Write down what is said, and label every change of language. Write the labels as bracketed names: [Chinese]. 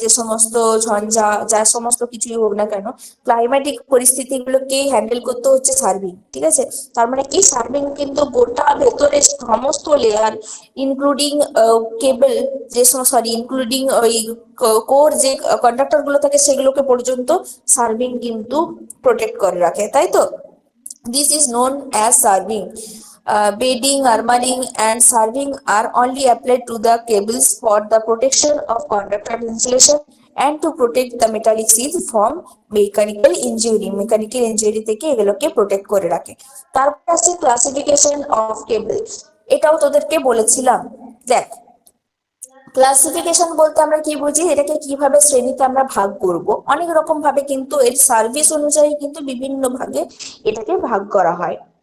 [Bangla] যে সমস্ত ঝঞ্ঝা, যা সমস্ত কিছুই হোক না কেন, ক্লাইম্যাটিক পরিস্থিতিগুলোকে হ্যান্ডেল করতে হচ্ছে সার্ভিং, ঠিক আছে? তার মানে কি, সার্ভিং কিন্তু গোটা ভেতরে সমস্ত লেয়ার ইনক্লুডিং কেবল, ইনক্লুডিং ওই কোর যে কন্ডাক্টর গুলো থাকে সেগুলোকে পর্যন্ত সার্ভিং কিন্তু প্রোটেক্ট করে রাখে, তাই তো? [English] This is known as serving. Bedding, armoring, and serving are only applied to the cables for the protection of conductor insulation and to protect the metallic sheath from mechanical injury. Mechanical injury [Bangla] থেকে এগুলোকে protect করে রাখে। তারপর আছে classification of কেবল, এটাও তোদেরকে বলেছিলাম। দেখ ক্লাসিফিকেশন বলতে আমরা কি বুঝি, এটাকে কিভাবে শ্রেণীতে আমরা ভাগ করব। অনেক রকম ভাবে কিন্তু এর সার্ভিস অনুযায়ী কিন্তু বিভিন্ন ভাগে এটাকে ভাগ করা হয়।